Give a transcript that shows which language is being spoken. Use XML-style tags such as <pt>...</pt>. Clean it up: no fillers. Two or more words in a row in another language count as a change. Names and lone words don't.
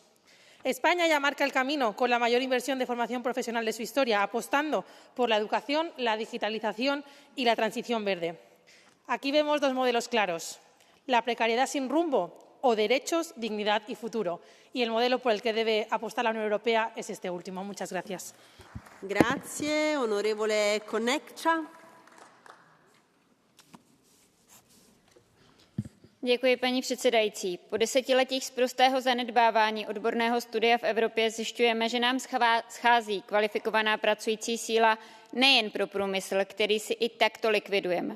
<es>España ya marca el camino con la mayor inversión de formación profesional de su historia, apostando por la educación, la digitalización y la transición verde. Aquí vemos dos modelos claros: la precariedad sin rumbo o derechos, dignidad y futuro. Y el modelo por el que debe apostar la Unión Europea es este último. Muchas gracias.</es> <it>Grazie. Onorevole Konečná.</it> <cs>Děkuji, paní předsedající. Po desetiletích sprostého zanedbávání odborného studia v Evropě zjišťujeme, že nám schází kvalifikovaná pracující síla nejen pro průmysl, který si i takto likvidujeme.</cs>